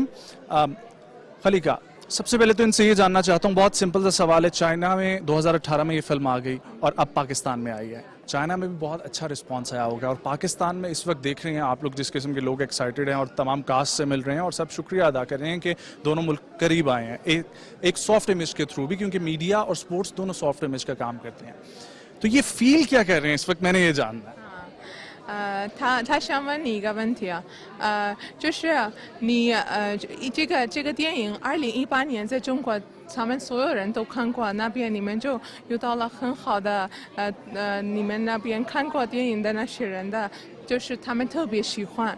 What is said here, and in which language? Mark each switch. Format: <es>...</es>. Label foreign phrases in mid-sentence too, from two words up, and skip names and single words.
<hi>खलीका, सबसे पहले तो इनसे ये जानना चाहता हूँ, बहुत सिंपल सा सवाल है, चाइना में 2018 में ये फिल्म आ गई और अब पाकिस्तान में आई है, चाइना में भी बहुत अच्छा रिस्पांस आया होगा, और पाकिस्तान में इस वक्त देख रहे हैं आप लोग जिस किस्म के लोग एक्साइटेड हैं और तमाम कास्ट से मिल रहे हैं और सब शुक्रिया अदा कर रहे हैं कि दोनों मुल्क करीब आए हैं एक</hi> <en>soft image</en> <hi>के थ्रू भी, क्योंकि मीडिया और स्पोर्ट्स दोनों</hi> <en>soft image</en> <hi>का काम करते हैं। तो ये फील क्या कर रहे हैं इस वक्त, मैंने ये जानना है।</hi> <zh>他想问你一个问题啊，就是你这个电影2018年在中国，他们所有人都看过，那边你们就遇到了很好的你们那边看过电影的那些人的，就是他们特别喜欢。</zh>